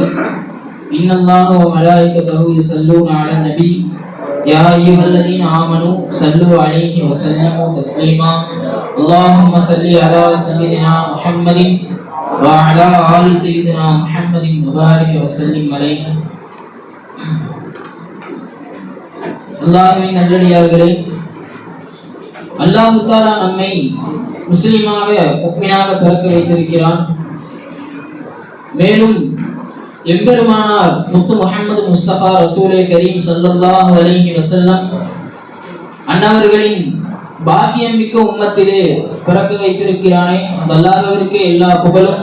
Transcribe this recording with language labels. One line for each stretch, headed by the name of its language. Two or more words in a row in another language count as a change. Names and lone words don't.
Arabic: إن الله وملائكته يصلون على النبي. يا أيها الذين آمنوا صلوا عليه وسلموا تسليما. اللهم صل على سيدنا محمد وعلى آل سيدنا محمد وبارك وسلم عليه.
Tamil: அல்லாஹ்வின் நல்லடியார்களே,
Arabic: الله تعالى
Tamil: நம்மை முஸ்லிமாக முஃமினாக பிறக்க வைத்திருக்கிறான். மேலும் எம்பெருமானார் முத்து முஹம்மது முஸ்தபா
Arabic: رسول كريم صلى الله عليه وسلم
Tamil: அன்னவர்களின் பாக்கியம் மிக்க உம்மத்திலே பிறக்க வைத்திருக்கிறானே, அந்த அல்லாஹ்விற்கே எல்லா புகழும்.